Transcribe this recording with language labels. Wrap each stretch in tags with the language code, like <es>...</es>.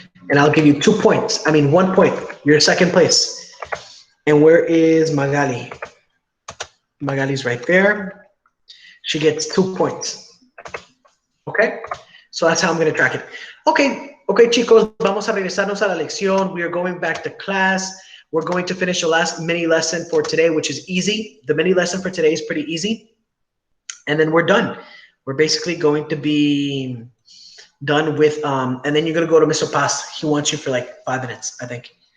<en>And I'll give you 2 points. 1 point. You're second place. And where is Magali? Magali's right there. She gets 2 points. Okay? So that's how I'm going to track it.</en> <es>Okay, chicos, vamos a regresarnos a la lección.</es> <en>We are going back to class. We're going to finish the last mini lesson for today, which is easy. The mini lesson for today is pretty easy. And then we're done. We're basically going to be done with, and then you're going to go to Mr. Paz. He wants you for like 5 minutes, I think.</en>